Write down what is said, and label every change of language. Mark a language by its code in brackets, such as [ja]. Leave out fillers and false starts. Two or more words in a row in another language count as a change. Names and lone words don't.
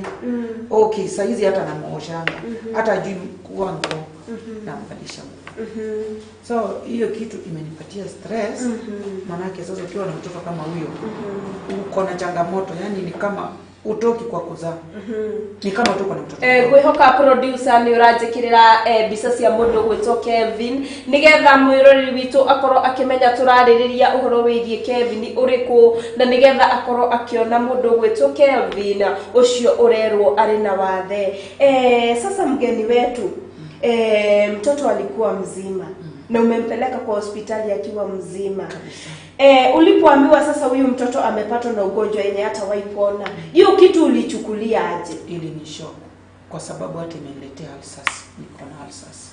[sw] Okay, saizi hata namuoshanga. Hata ajui kuwa nguo na mbadilisha. So hiyo kitu imenipatia stress. Manake sasa ukiwa na mtoto kama huyo uko na changamoto, yani ni kama utoki kwa kuzaa. Ni kama tuko na mtoto. [ki] Gwihoka producer ni urajikirira mbica cia mundu gwitwo Kevin nigetha mwiroreri witu akorwo akimenya turaririria uhoro wigie Kevin uriku na nigetha akorwo akiona mundu gwitwo Kevin ucio urerwo ari na wathe. [sw] Sasa mgeni wetu mtoto alikuwa mzima na umempeleka kwa hospitali akiwa mzima. Ulipoambiwa sasa huyu mtoto amepatwa na ugonjwa yenye hata waipona, hiyo kitu ulichukulia aje? Ili ni shock kwa sababu hata imeniletea ulcers, niko na ulcers.